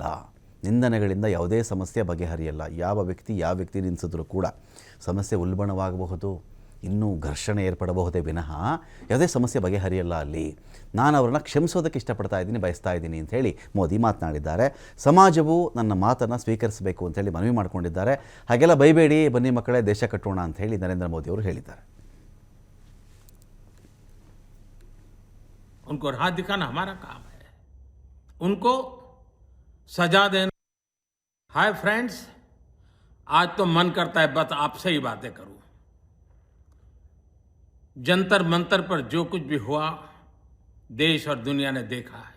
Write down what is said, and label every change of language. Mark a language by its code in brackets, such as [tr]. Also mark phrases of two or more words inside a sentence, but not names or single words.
[kn] ನಿಂದನೆಗಳಿಂದ ಯಾವುದೇ ಸಮಸ್ಯೆ ಬಗೆಹರಿಯಲ್ಲ. ಯಾವ ವ್ಯಕ್ತಿ ನಿಲ್ಲಿಸಿದ್ರೂ ಕೂಡ ಸಮಸ್ಯೆ ಉಲ್ಬಣವಾಗಬಹುದು, ಇನ್ನೂ ಘರ್ಷಣೆ ಏರ್ಪಡಬಹುದೇ ವಿನಃ ಯಾವುದೇ ಸಮಸ್ಯೆ ಬಗೆಹರಿಯಲ್ಲ ಅಲ್ಲಿ. ನಾನು ಅವರನ್ನು ಕ್ಷಮಿಸೋದಕ್ಕೆ ಇಷ್ಟಪಡ್ತಾ ಇದ್ದೀನಿ, ಬಯಸ್ತಾ ಇದ್ದೀನಿ ಅಂಥೇಳಿ ಮೋದಿ ಮಾತನಾಡಿದ್ದಾರೆ. ಸಮಾಜವು ನನ್ನ ಮಾತನ್ನು ಸ್ವೀಕರಿಸಬೇಕು ಅಂಥೇಳಿ ಮನವಿ ಮಾಡಿಕೊಂಡಿದ್ದಾರೆ. ಹಾಗೆಲ್ಲ ಬೈಬೇಡಿ, ಬನ್ನಿ ಮಕ್ಕಳೇ ದೇಶ ಕಟ್ಟೋಣ ಅಂಥೇಳಿ ನರೇಂದ್ರ ಮೋದಿ ಅವರು ಹೇಳಿದ್ದಾರೆ. [hi] उनको राह दिखाना हमारा काम है, उनको सजा देना। [en] Hi friends, [hi] आज तो मन करता है बस आपसे ही बातें करूं। जंतर मंतर पर जो कुछ भी हुआ देश और दुनिया ने देखा है।